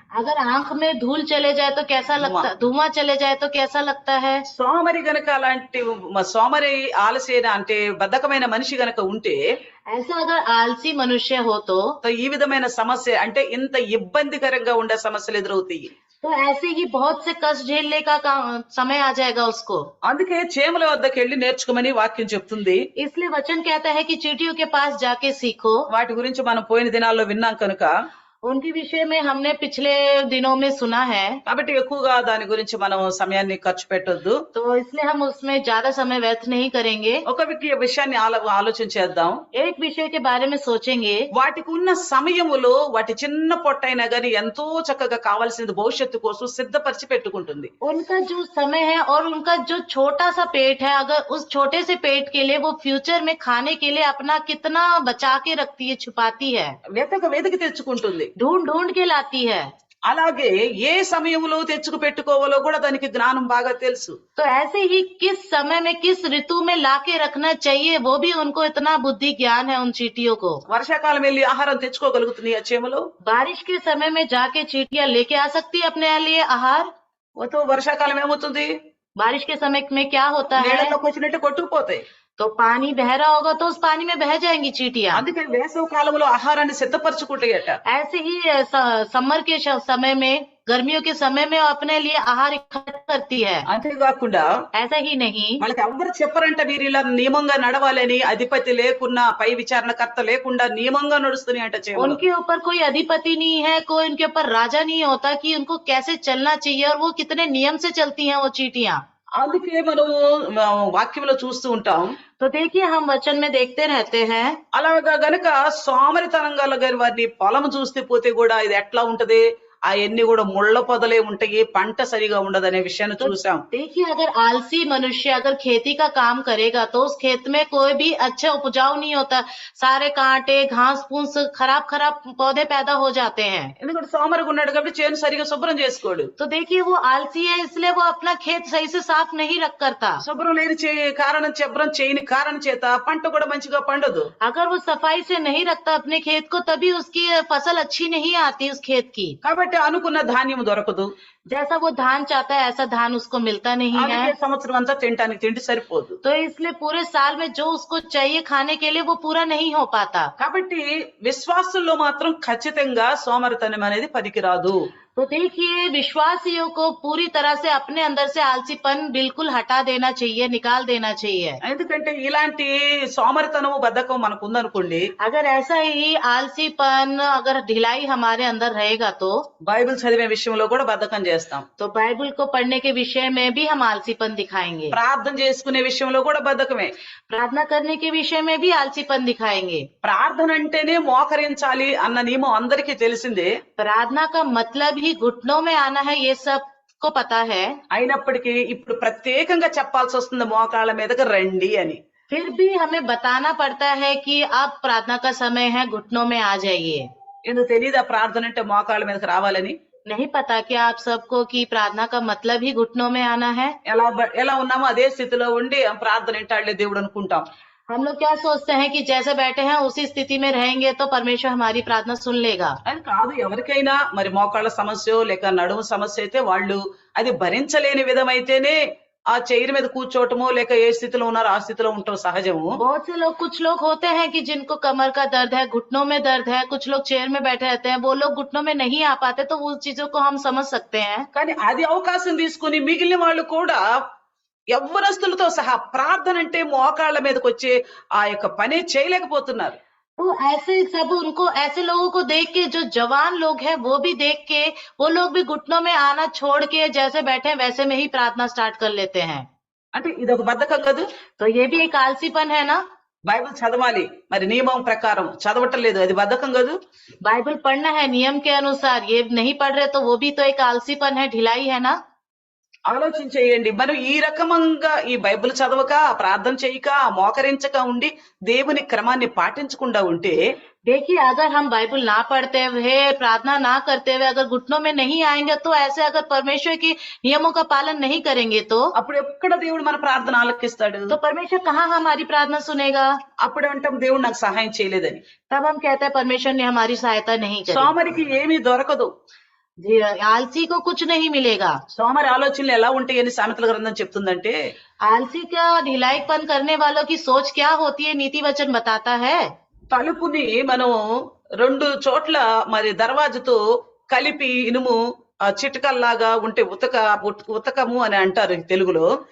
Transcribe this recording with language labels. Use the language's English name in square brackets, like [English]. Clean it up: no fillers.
[Hindi] अगर आंख में धूल चले जाए तो कैसा लगता, धुआं चले जाए तो कैसा लगता है। [Telugu] సోమరి గనక అలాంటి సోమరి ఆలస్యన అంటే బద్ధకమైన మనిషి గనక ఉంటే [Hindi] ऐसा अगर आलसी मनुष्य हो तो [Telugu] ఈ విధమైన సమస్య అంటే ఇంత ఇబ్బందికరంగా ఉండే సమస్యలు ఎదురవుతాయి. [Hindi] तो ऐसे ही बहुत से कष्ट झेलने का समय आ जाएगा उसको। [Telugu] అందుకే చేమల వద్దకు వెళ్ళి నేర్చుకోమని వాక్యం చెప్తుంది. [Hindi] इसलिए वचन कहता है कि चींटियों के पास जाके सीखो। [Telugu] వాటి గురించి మనం పోయిన దినాల్లో విన్నాం కనుక [Hindi] उनके विषय में हमने पिछले दिनों में सुना है, [Telugu] కాబట్టి ఎక్కువగా దాని గురించి మనం సమయాన్ని ఖర్చు పెట్టొద్దు. [Hindi] तो इसलिए हम उसमें ज्यादा समय व्यर्थ नहीं करेंगे। [Telugu] ఒక విషయాన్ని ఆలోచన చేద్దాం. [Hindi] एक विषय के बारे में सोचेंगे। [Telugu] వాటికి ఉన్న సమయములో వాటి చిన్న పొట్టైనా గాని ఎంతో చక్కగా కావాల్సింది భవిష్యత్తు కోసం సిద్ధపరిచి పెట్టుకుంటుంది. [Hindi] उनका जो समय है और उनका जो छोटा सा पेट है, अगर उस छोटे से पेट के लिए वो फ्यूचर में खाने के लिए अपना कितना बचा के रखती है, छुपाती है, [Telugu] వెతికి తెచ్చుకుంటుంది, [Hindi] ढूंढ ढूंढ के लाती है। [Telugu] అలాగే ఏ సమయంలో తెచ్చుకు పెట్టుకోవాలో కూడా దానికి జ్ఞానం బాగా తెలుసు. [Hindi] तो ऐसे ही किस समय में किस ऋतु में लाके रखना चाहिए वो भी उनको इतना बुद्धि ज्ञान है उन चींटियों को। [Telugu] వర్షాకాలం వెళ్ళి ఆహారం తెచ్చుకోగలుగుతుంది ఆ చేమలు. [Hindi] बारिश के समय में जाके चींटियां लेके आ सकती है अपने लिए आहार। [Telugu] వర్షాకాలం ఏమవుతుంది? [Hindi] बारिश के समय में क्या होता है, [Telugu] నీళ్ళలోకి వచ్చినట్టు కొట్టుకుపోతాయి. [Hindi] तो पानी बह रहा होगा तो उस पानी में बह जाएंगी चींटियां। [Telugu] అందుకే వేసవి కాలంలో ఆహారాన్ని సిద్ధపరచుకుంటాయట. [Hindi] ऐसे ही समर के समय में गर्मियों के समय में वो अपने लिए आहार इकट्ठा करती है। [Telugu] అంతేకాకుండా [Hindi] ऐसा ही नहीं, [Telugu] వాళ్ళకి ఎవ్వరు చెప్పరంట వీరు ఇలా నియమంగా నడవాలని. అధిపతి లేకున్నా, పై విచారణకర్త లేకుండా నియమంగా నడుస్తున్నాయి అంట చేమలు. [Hindi] उनके ऊपर कोई अधिपति नहीं है, कोई उनके ऊपर राजा नहीं होता कि उनको कैसे चलना चाहिए और वो कितने नियम से चलती हैं वो चींटियां। [Telugu] అందుకే మనము వాక్యంలో చూస్తూ ఉంటాం. [Hindi] तो देखिए हम वचन में देखते रहते हैं, [Telugu] అలాగా గనక సోమరితనంగా గాని వారిని పొలం చూస్తే పోతే కూడా ఇది ఎట్లా ఉంటది, అవన్నీ కూడా ముళ్ళ పొదలే ఉంటాయి, పంట సరిగా ఉండదనే విషయాన్ని [Hindi] तो [Telugu] చూసాం. [Hindi] देखिए अगर आलसी मनुष्य अगर खेती का काम करेगा तो उस खेत में कोई भी अच्छा उपजाऊ नहीं होता, सारे कांटे घास फूस खराब खराब पौधे पैदा हो जाते हैं। [Telugu] ఎందుకంటే సోమరిగా ఉన్నాడు కాబట్టి చేను సరిగా శుభ్రం చేసుకోడు. [Hindi] तो देखिए वो आलसी है इसलिए वो अपना खेत सही से साफ नहीं रख करता। [Telugu] శుభ్రం లేని కారణం శుభ్రం చేయని కారణం చేత పంట కూడా మంచిగా పండదు. [Hindi] अगर वो सफाई से नहीं रखता अपने खेत को तभी उसकी फसल अच्छी नहीं आती उस खेत की। [Telugu] కాబట్టి అనుకున్న ధాన్యం దొరకదు. [Hindi] जैसा वो धान चाहता है ऐसा धान उसको मिलता नहीं [Telugu] అందుకే [Hindi] है। [Telugu] సంవత్సరం అంతా తినడానికి తిండి సరిపోదు. [Hindi] तो इसलिए पूरे साल में जो उसको चाहिए खाने के लिए वो पूरा नहीं हो पाता। [Telugu] కాబట్టి విశ్వాసుల్లో మాత్రం ఖచ్చితంగా సోమరితనం అనేది పనికిరాదు. [Hindi] तो देखिए विश्वासियों को पूरी तरह से अपने अंदर से आलसीपन बिल्कुल हटा देना चाहिए, निकाल देना चाहिए। [Telugu] ఎందుకంటే ఇలాంటి సోమరితనము బద్ధకం మనకు ఉందనుకోండి, [Hindi] अगर ऐसा ही आलसीपन अगर ढिलाई हमारे अंदर रहेगा तो [Telugu] బైబిల్ చదివే విషయంలో కూడా బద్ధకం చేస్తాం. [Hindi] बाइबल को पढ़ने के विषय में भी हम आलसीपन दिखाएंगे, [Telugu] ప్రార్థన చేసుకునే విషయంలో కూడా బద్ధకమే. [Hindi] प्रार्थना करने के विषय में भी आलसीपन दिखाएंगे। [Telugu] ప్రార్థన అంటేనే మోకరించాలి అన్న నియమం అందరికీ తెలిసిందే. [Hindi] प्रार्थना का मतलब ही घुटनों में आना है, ये सबको पता है। [Telugu] అయినప్పటికీ ఇప్పుడు ప్రత్యేకంగా చెప్పాల్సి వస్తుంది మోకాళ్ళ మీదకి రండి అని. [Hindi] फिर भी हमें बताना पड़ता है कि अब प्रार्थना का समय है, घुटनों में आ जाइए। [Telugu] ఎందుకు తెలియదా ప్రార్థన అంటే మోకాళ్ళ మీదకి రావాలని? [Hindi] नहीं पता क्या आप सबको कि प्रार्थना का मतलब ही घुटनों में आना है? [Telugu] ఎలా ఉన్నామో అదే స్థితిలో ఉండి ప్రార్థన వింటాడులే దేవుడు అనుకుంటాం. [Hindi] हम लोग क्या सोचते हैं कि जैसे बैठे हैं उसी स्थिति में रहेंगे तो परमेश्वर हमारी प्रार्थना सुन लेगा। [Telugu] అది కాదు. ఎవరికైనా మరి మోకాళ్ళ సమస్య లేక నడుము సమస్య అయితే వాళ్ళు అది భరించలేని విధమైతేనే ఆ చైర్ మీద కూర్చోవటమో లేక ఏ స్థితిలో ఉన్నారో ఆ స్థితిలో ఉండటం సహజము. [Hindi] बहुत से लोग, कुछ लोग होते हैं कि जिनको कमर का दर्द है, घुटनों में दर्द है, कुछ लोग चेयर में बैठे रहते हैं, वो लोग घुटनों में नहीं आ पाते, तो उस चीजों को हम समझ सकते हैं। [Telugu] కానీ అది అవకాశం తీసుకుని మిగిలిన వాళ్ళు కూడా యవ్వనస్తులతో సహా ప్రార్థన అంటే మోకాళ్ళ మీదకి వచ్చి ఆ యొక్క పని చేయలేకపోతున్నారు. [Hindi] तो ऐसे सब उनको, ऐसे लोगों को देख के जो जवान लोग हैं वो भी देख के वो लोग भी घुटनों में आना छोड़ के जैसे बैठे हैं वैसे में ही प्रार्थना स्टार्ट कर लेते हैं। [Telugu] అంటే ఇదొక బద్ధకం కాదు. [Hindi] तो ये भी एक आलसीपन है ना। [Telugu] బైబిల్ చదవాలి, మరి నియమం ప్రకారం చదవటం లేదు, అది బద్ధకం కాదు. [Hindi] बाइबल पढ़ना है नियम के अनुसार, ये नहीं पढ़ रहे तो वो भी तो एक आलसीपन है, ढिलाई है ना। [Telugu] ఆలోచించేయండి. మనం ఈ రకమంగా ఈ బైబిల్ చదవక, ప్రార్థన చేయక, మోకరించక ఉండి దేవుని క్రమాన్ని పాటించకుండా ఉంటే, [Hindi] देखिए अगर हम बाइबल ना पढ़ते हुए, प्रार्थना ना करते हुए अगर घुटनों में नहीं आएंगे तो ऐसे अगर परमेश्वर की नियमों का पालन नहीं करेंगे तो [Telugu] అప్పుడు ఎక్కడ దేవుడు మన ప్రార్థన ఆలకిస్తాడు? [Hindi] तो परमेश्वर कहाँ हमारी प्रार्थना सुनेगा? [Telugu] అప్పుడు అంటాం దేవుడు నాకు సహాయం చేయలేదని. [Hindi] तब हम कहते हैं परमेश्वर ने हमारी सहायता नहीं करी। [Telugu] సోమరికి ఏమీ దొరకదు. [Hindi] जी, आलसी को कुछ नहीं मिलेगा। [Telugu] సోమరి ఆలోచనలు ఎలా ఉంటాయని సామెతల గ్రంథం చెప్తుందంటే, [Hindi] आलसी का ढिलाईपन करने वालों की सोच क्या होती है नीति वचन बताता है। [Telugu] తలుపుని మనం 2 చోట్ల మరి దర్వాజతో కలిపి ఇనుము చిటకల్లాగా ఉంటే ఉతకము అని అంటారు తెలుగులో.